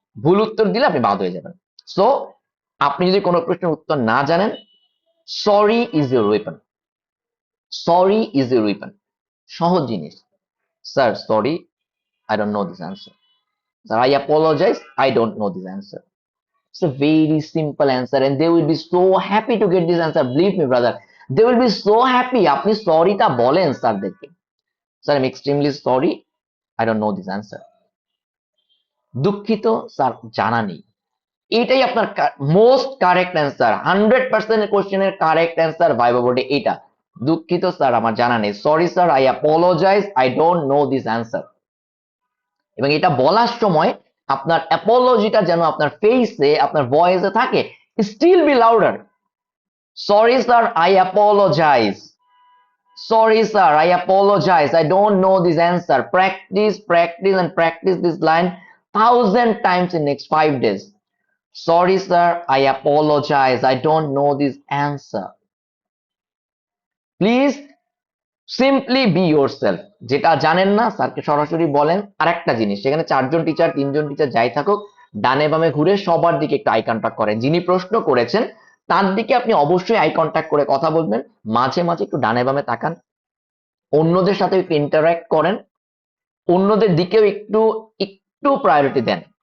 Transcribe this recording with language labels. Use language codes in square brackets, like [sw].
[bn] ভুল উত্তর দিলে আপনি বাদ হয়ে যাবেন। সো আপনি যদি কোনো প্রশ্নের উত্তর না জানেন, [en] Sorry is your weapon. Sorry is your weapon, [bn] সহজ জিনিস। [en] Sir sorry, I don't know this answer. Sir I apologise, I don't know this answer. It's a very simple answer and they will be so happy to get this answer. Believe me brother, they will be so happy. [bn] আপনি সরিটা বলেন স্যারদেরকে, sir আমি extremely sorry, [en] I don't know this answer. [bn] দুঃখিত sir, জানা নেই। এটাই আপনার most correct answer. 100% কোশ্চেনের correct answer viva বোর্ডে এটা। দুঃখিত স্যার, আমার জানা নেই, [en] Sorry sir, I apologise, I don't know this answer. [bn] এবং এটা বলার সময় আপনার অ্যাপোলজিটা যেন আপনার ফেসে, আপনার ভয়েসে থাকে। [en] Still be louder, sorry sir, I apologize, sorry sir, I apologize, I don't know this answer. Practice, practice and practice this line 1000 times in next 5 days. Sorry sir, I apologize, I don't know this answer. Please simply be yourself. [bn] যেটা জানেন না স্যারকে সরাসরি বলেন। আরেকটা জিনিস, সেখানে 4জন teacher 3জন teacher যাই থাকুক, ডানে বামে ঘুরে সবার দিকে একটু আই কন্টাক্ট করেন। যিনি প্রশ্ন করেছেন তার দিকে আপনি অবশ্যই আই কন্টাক্ট করে কথা বলবেন। মাঝে মাঝে একটু ডানে বামে তাকান, অন্যদের সাথে একটু ইন্টারঅ্যাক্ট করেন, অন্যদের দিকেও একটু একটু প্রায়োরিটি দেন।